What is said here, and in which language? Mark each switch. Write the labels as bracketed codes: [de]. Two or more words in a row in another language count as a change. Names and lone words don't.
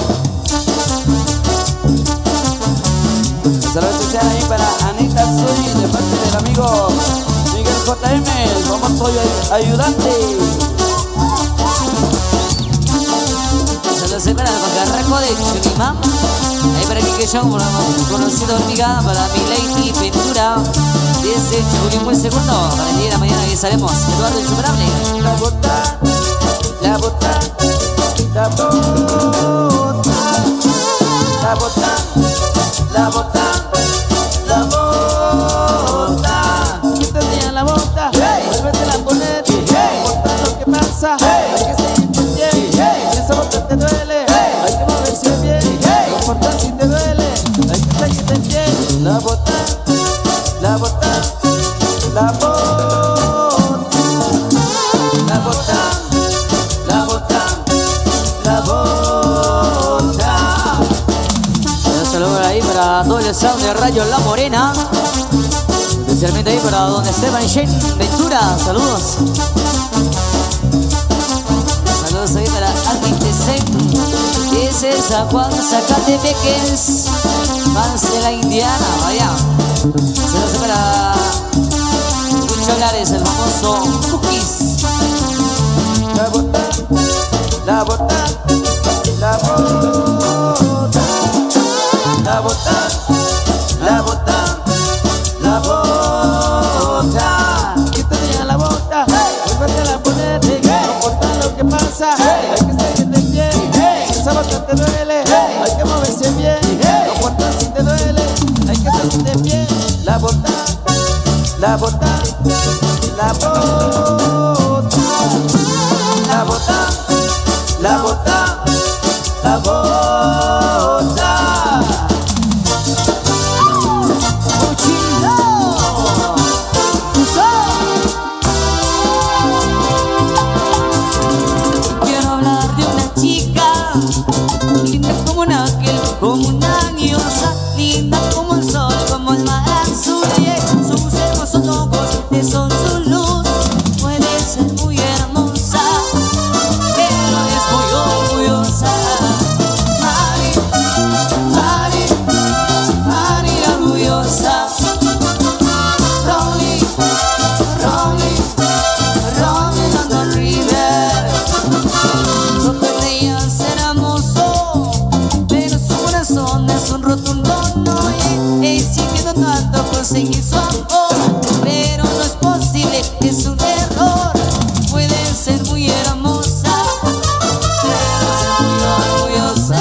[es] Saludos especial ahí para Anita Zuri, de parte del amigo Miguel JM, el famoso ayudante. Saludos para el Macarraco de Chunimam. Ahí para Kike Show, conocido hormiga. Para mi Lady Ventura, desde Chulimbo el segundo. Para el día de la mañana avisaremos. Eduardo Insuperable. La bota, la bota, la bota, la bota, la bota, la bota. ¿Quién tenía la bota? Vuélvetela a poner. No importa lo que pasa, hay que seguir bien. Si esa bota te duele, hay que moverse bien. No importa si te duele, hay que seguirte bien. La bota, la bota, la bota, la bota, la bota, la bota. Un saludo ahí para todo el sound de Radio La Morena. Especialmente ahí para don Esteban Shane Ventura. Saludos. Saludos ahí para Alvin Tesen. Ese es San Juan Zacatepeques. Fans de la Indiana, vaya. Saludos para Lucho Lares, el famoso Cookies. La bota, la bota, la bota, la bota, la bota, la bota. ¿Quién tenía la bota? Vuélvetela a poner. No importa lo que pasa, hay que seguirte bien. Si esa bota te duele, hay que moverse bien. No importa si te duele, hay que seguirte bien. La bota, la bota, la bota, la bota, la bota, la bota. Quiero hablar de una chica linda como un ángel, como una diosa, linda como el sol, como el mar azul. Sus hermosos ojos son su luz. Puede ser muy hermosa, pero es muy orgullosa. Mari, Mari, Mari la orgullosa. [en] Rolling, rolling, rolling on the river. [es] No creía ser hermoso, pero su corazón es un rotundo no. Exigiendo tanto conseguir su amor, pero no es posible, es un error. Puede ser muy hermosa, pero es muy orgullosa.